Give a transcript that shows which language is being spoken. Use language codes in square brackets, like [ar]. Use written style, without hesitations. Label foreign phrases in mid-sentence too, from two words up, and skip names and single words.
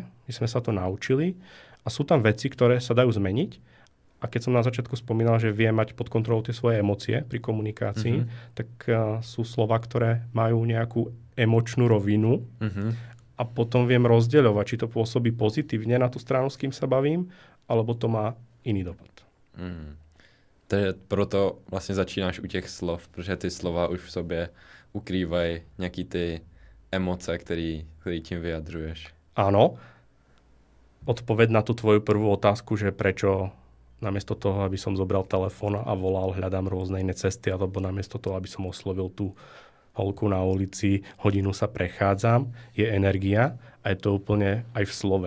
[sk] My sme sa to naučili a sú tam veci, ktoré sa dajú zmeniť. A keď som na začiatku spomínal, že viem mať pod kontrolou tie svoje emócie pri komunikácii, tak sú slova, ktoré majú nejakú emočnú rovinu a potom viem rozdeľovať, či to pôsobí pozitívne na tú stranu, s kým sa bavím, alebo to má iný dopad. [cs] Takže proto vlastně začínáš u těch slov, protože ty slova už v sobě ukrývají nějaký ty emoce, který tím vyjadřuješ. [sk] Áno. Odpoveď na tú tvoju prvú otázku, že prečo namiesto toho, aby som zobral telefón a volal, hľadám rôzne iné cesty, alebo namiesto toho, aby som oslovil tú holku na ulici, hodinu sa prechádzam, je energia a je to úplne aj v slove.